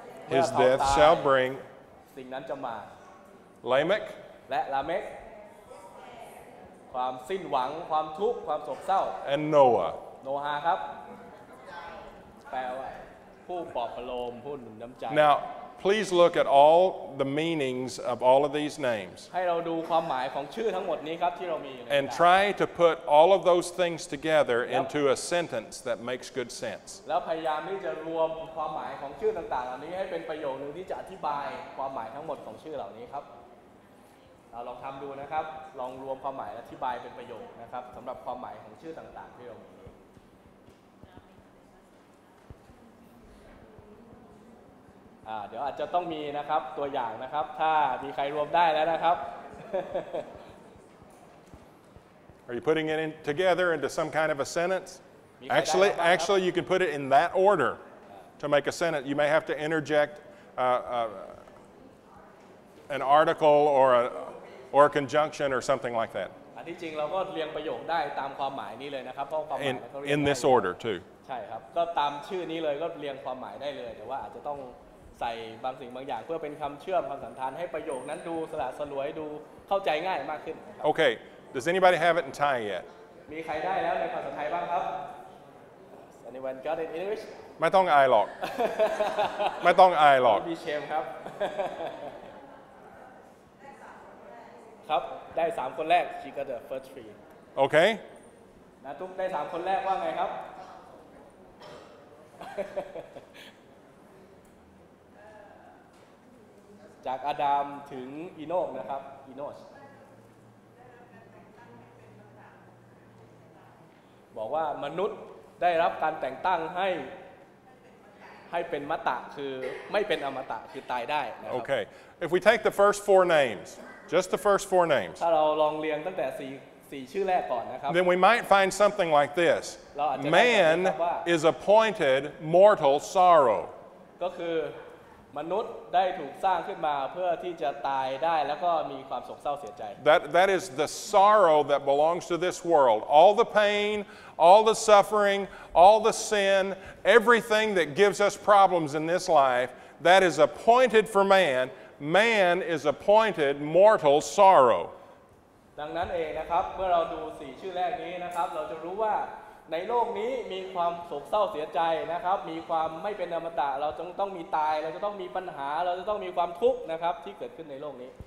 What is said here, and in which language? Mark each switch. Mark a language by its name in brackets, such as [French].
[English] his [Thai] เมื่อ [English] death [Thai] เขาตาย [English] shall bring [Thai] สิ่งนั้นจะมา [English] Lamech, [Thai] และลาเมกความสิ้นหวังความทุกข์ความโศกเศร้า [English] and Noah. [Thai] โนฮาครับแปลว่าผู้ปลอบประโลมผู้หนุนน้ำใจ [English] Now, please look at all the meanings of all of these names [Thai] ให้เราดูความหมายของชื่อทั้งหมดนี้ครับที่เรามีใน [English] and try to put all of those things together into a sentence that makes good sense. [Thai] แล้วพยายามที่จะรวมความหมายของชื่อต่างๆเหล่านี้ให้เป็นประโยคนึงที่จะอธิบายความหมายทั้งหมดของชื่อเหล่านี้ครับเราลองทำดูนะครับลองรวมความหมายและอธิบายเป็นประโยคนะครับสำหรับความหมายของชื่อต่างๆที่เรามีเดี๋ยวอาจจะต้องมีนะครับตัวอย่างนะครับถ้ามีใครรวมได้แล้วนะครับ [English] Are you putting it together into some kind of a sentence? [Thai] มีใครได้บ้างครับ [English] Actually, you can put it in that order to make a sentence. You may have to interject an article or a conjunction or something like that. [Thai] อันที่จริงเราก็เรียงประโยคได้ตามความหมายนี้เลยนะครับเพราะความหมายเขาเรียง [English] In [Thai] ได้ [English] this order too. [Thai] ใช่ครับก็ตามชื่อนี้เลยก็เรียงความหมายได้เลยแต่ว่าอาจจะต้องใส่บางสิ่งบางอย่างเพื่อเป็นคำเชื่อมคำสันธานให้ประโยคนั้นดูสละสลวยดูเข้าใจง่ายมากขึ้นครับ [English] Okay. Does anybody have it in Thai yet? [Thai] มีใครได้แล้วในภาษาไทยบ้างครับ [English] Anyone got it in English [Thai] ไม่ต้องอายหรอก ไม่ต้องอายหรอก มีเชมครับ ครับได้3คนแรก [English] she got the first three Okay? [Thai] นะทุกได้3คนแรกว่าไงครับ จากอาดัมถึงอีโนกนะครับอีโนชบอกว่ามนุษย์ได้รับการแต่งตั้งให้เป็นมตะคือไม่เป็นอมตะคือตายได้นะครับ [English] Okay. If we take the first four names, just the first four names, [Thai] ถ้าเราลองเรียงตั้งแต่4ชื่อแรกก่อนนะครับ [English] then we might find something like this. [Thai] เราอาจจะได้แบบนี้ครับว่า [English] Man is appointed mortal sorrow. [Thai] ก็คือมนุษย์ได้ถูกสร้างขึ้นมาเพื่อที่จะตายได้แล้วก็มีความโศกเศร้าเสียใจ [English] That is the sorrow that belongs to this world. All the pain, all the suffering, all the sin, everything that gives us problems in this life, that is appointed for man. Man is appointed mortal sorrow. [Thai] ดังนั้นเองนะครับเมื่อเราดู4ชื่อแรกนี้นะครับเราจะรู้ว่าในโลกนี้มีความโศกเศร้าเสียใจนะครับมีความไม่เป็นอมตะเราต้องมีตายเราจะต้องมีปัญหาเราจะต้องมีความทุกข์นะครับที่เกิดขึ้นในโลกนี้